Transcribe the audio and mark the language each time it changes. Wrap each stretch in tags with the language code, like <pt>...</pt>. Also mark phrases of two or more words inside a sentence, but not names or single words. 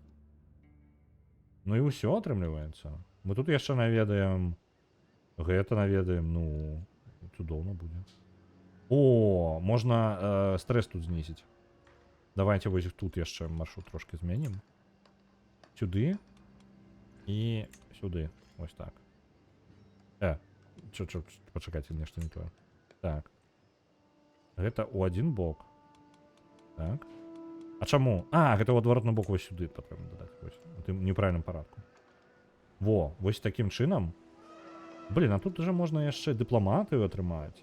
<be>Ну і ўсё атрымліваецца. Мы тут яшчэ наведаем. Гэта наведаем, ну, цудоўна будзе. О, можна стрэс тут знізіць. Давайте вось тут яшчэ маршрут трошки зменім.</be> <uk>Сюды і сюди. Ось так.</uk> <be>Пачакайце, нешта не тое. Так. Гэта ў адзін бок. Так. А чаму? Гэта ў адваротны бок вось сюды патрэбна дадаць. Вось, у тым неправільным парадку. Во, вось такім чынам. Блін, а тут уже можна яшчэ дыпламатыю атрымаць.</be>